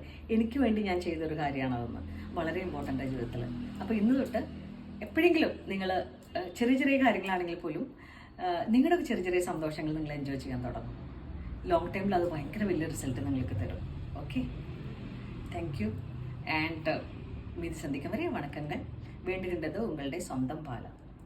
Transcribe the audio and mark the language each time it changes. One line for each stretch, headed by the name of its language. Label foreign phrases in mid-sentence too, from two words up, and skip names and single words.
Malayalam: എനിക്ക് വേണ്ടി ഞാൻ ചെയ്തൊരു കാര്യമാണ് അതെന്ന്. വളരെ ഇമ്പോർട്ടൻ്റ് ആണ് ജീവിതത്തിൽ. അപ്പോൾ ഇന്ന് തൊട്ട് എപ്പോഴെങ്കിലും നിങ്ങൾ ചെറിയ ചെറിയ കാര്യങ്ങളാണെങ്കിൽ പോലും നിങ്ങളുടെ ചെറിയ ചെറിയ സന്തോഷങ്ങൾ നിങ്ങൾ എൻജോയ് ചെയ്യാൻ തുടങ്ങും.
English: long time
Malayalam: അത് ഭയങ്കര വലിയ റിസൾട്ട് നിങ്ങൾക്ക് തരും.
English: okay, thank you.
Tamil: ആൻഡ് மீதி சந்திக்கும் வரை வணக்கங்கள். வேண்டுகின்றது உங்களுடைய சொந்தம் பாலா.